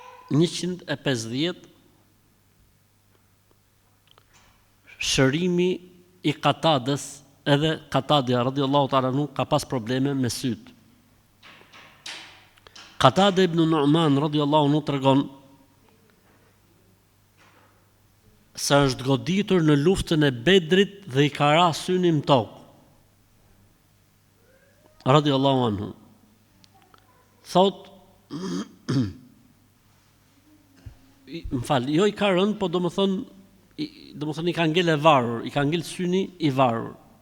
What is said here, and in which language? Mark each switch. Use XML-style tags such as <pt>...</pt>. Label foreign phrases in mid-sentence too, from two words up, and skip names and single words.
<sq>150 shërimi i Qatadës, edhe Qatadja</sq> <ar>رضي الله تعالى عنه</ar> <sq>ka pas probleme me syt. Qatada ibn Nu'man</sq> <ar>رضي الله عنه</ar> <sq>tregon se është goditur në luftën e Bedrit dhe i ka ra synin në tokë.</sq> <ar>رضي الله عنه.</ar> <sq>Thot jo i ka rënë, po domethënë i ka ngel e varur, i ka ngel syni i varur.</sq>